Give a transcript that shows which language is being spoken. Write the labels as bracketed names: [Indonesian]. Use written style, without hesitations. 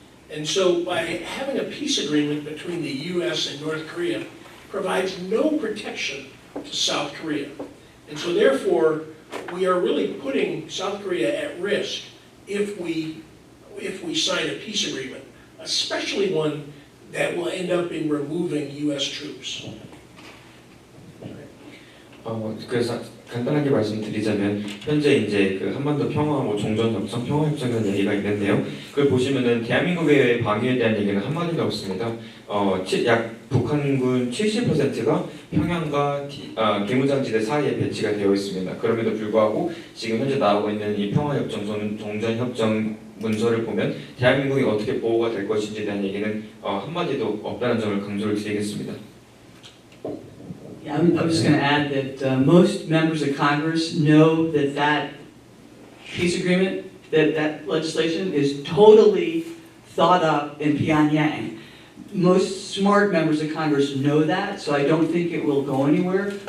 [English] And so by having a peace agreement between the US and North Korea provides no protection to South Korea. And so therefore, we are really putting South Korea at risk if we sign a peace agreement, especially one that will end up in removing US troops. [Korean] 그래서 간단하게 말씀드리자면 현재 이제 그 한반도 평화 종전협정 평화협정이라는 얘기가 있는데요. 그걸 보시면은 대한민국의 방위에 대한 얘기는 한마디도 없습니다. 약 북한군 70%가 평양과 계무장지대 사이에 배치가 되어 있습니다. 그럼에도 불구하고 지금 현재 나오고 있는 이 평화협정, 종전협정 문서를 보면 대한민국이 어떻게 보호가 될 것인지에 대한 얘기는 한마디도 없다는 점을 강조를 드리겠습니다. [English] Yeah, I'm just going to add that most members of Congress know that that peace agreement, that legislation is totally thought up in Pyongyang. Most smart members of Congress know that, so I don't think it will go anywhere.